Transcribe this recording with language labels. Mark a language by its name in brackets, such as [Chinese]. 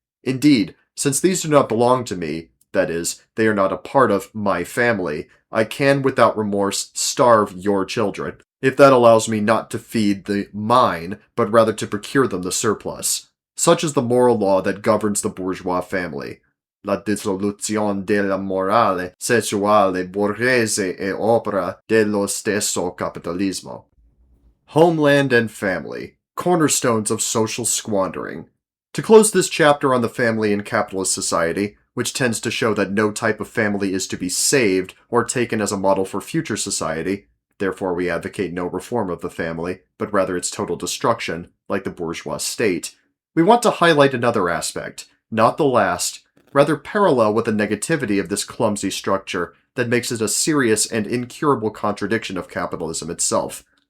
[English] Indeed, since these do not belong to me, that is, they are not a part of my family, I can without remorse starve your children, if that allows me not to feed the mine, but rather to procure them the surplus. Such is the moral law that governs the bourgeois family. [Italian] La dissoluzione della morale sessuale borghese è opera dello stesso capitalismo. [English] Homeland and family, cornerstones of social squandering. To close this chapter on the family in capitalist society, which tends to show that no type of family is to be saved or taken as a model for future society, therefore we advocate no reform of the family, but rather its total destruction, like the bourgeois state, we want to highlight another aspect, not the last, rather parallel with the negativity of this clumsy structure that makes it a serious and incurable contradiction of capitalism itself.